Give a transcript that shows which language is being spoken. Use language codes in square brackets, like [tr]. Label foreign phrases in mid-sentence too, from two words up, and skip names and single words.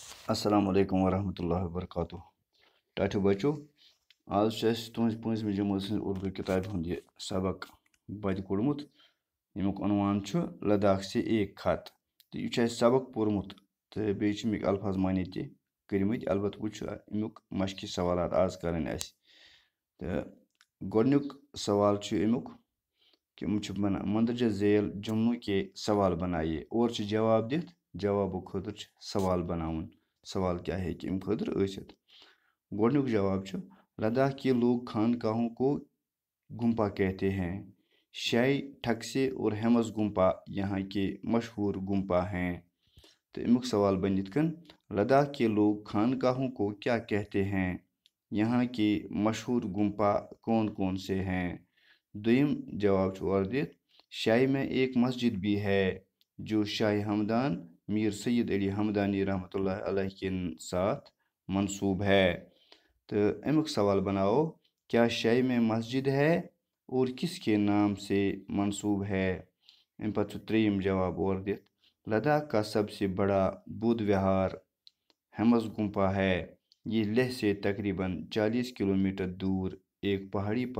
[ks] السلام علیکم ورحمۃ اللہ وبرکاتہ ٹاٹھو بچو آج تہذ پٲنٛژمہِ جمٲژ ہٕنٛز اردو کِتابہِ ہُنٛد یہِ سبق بَدِ کوٚڑمُت ییٚمیُک عنوان چھُ لداخ سے ایک خط تہٕ یہِ چھُ اَسہِ سبق پوٚرمُت تہٕ بیٚیہِ چھِ اَمِکۍ الفاظ معنے تہِ کٔرمٕتۍ البتہ وۄنۍ چھُ اَمیُک مشقی سوالات آز کَرٕنۍ اَسہِ تہٕ گۄڈنیُک سوال چھُ اَمیُک کہ یِم چھِ بَنان [ur] مندرجہ ذیل جملوں کے سوال بنائیے اور [ks] چھِ جواب دِتھ جوابو خٲطرٕ چھِ سوال بناوُن سوال کیا ہیٚکہِ اَمہِ خٲطرٕ ٲسِتھ گۄڈنیُک جواب چھُ [ur] لداخ کے لوگ خانقاہوں کو گُمپا کہتے ہیں شائی ٹھکسے اور ہیمس گُمپا یہاں کے مشہور گُمپا ہیں [ks] تہٕ اَمیُک سوال بَنہِ یِتھ کٔنۍ [ur] لداخ کے لوگ خانقاہوں کو کیا کہتے ہیں یہاں کے مشہور گُمپا کون کون سے ہیں [ks] دوٚیِم جواب چھُ اورٕ دِتھ [ur] شائی میں ایک مسجد بھی ہے جو شاہ ہمدان میر سید علی ہمدانی رحمۃ اللہ علیہ کے ساتھ منسوب ہے تو امیک سوال بناؤ کیا شائی میں مسجد ہے اور کس کے نام سے منسوب ہے [ks] ام پتہ تریم جواب اور دِتھ [ur] لداخ کا سب سے بڑا بدھ وہار ہیمس گمپا ہے یہ لیہ سے تقریباً 40 کلومیٹر دور ایک پہاڑی پر